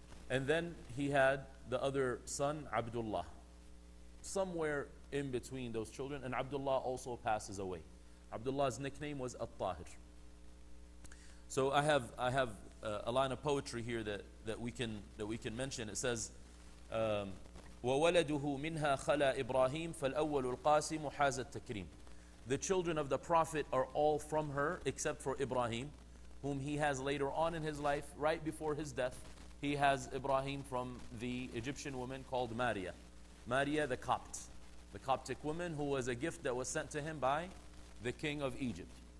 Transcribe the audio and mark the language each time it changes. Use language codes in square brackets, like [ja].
[en] And then he had the other son, Abdullah. Somewhere in between those children. And Abdullah also passes away. Abdullah's nickname was At-Tahir. So I have a line of poetry here that we can mention. It says, [ar] وَوَلَدُهُ مِنْهَا خَلَى إِبْرَاهِيمَ فَالْأَوَّلُ الْقَاسِمُ حَازَ التَّكْرِيمِ. [en] The children of the Prophet are all from her except for Ibrahim, whom he has later on in his life, right before his death. He has Ibrahim from the Egyptian woman called Maria. Maria the Coptic woman, who was a gift that was sent to him by the king of Egypt.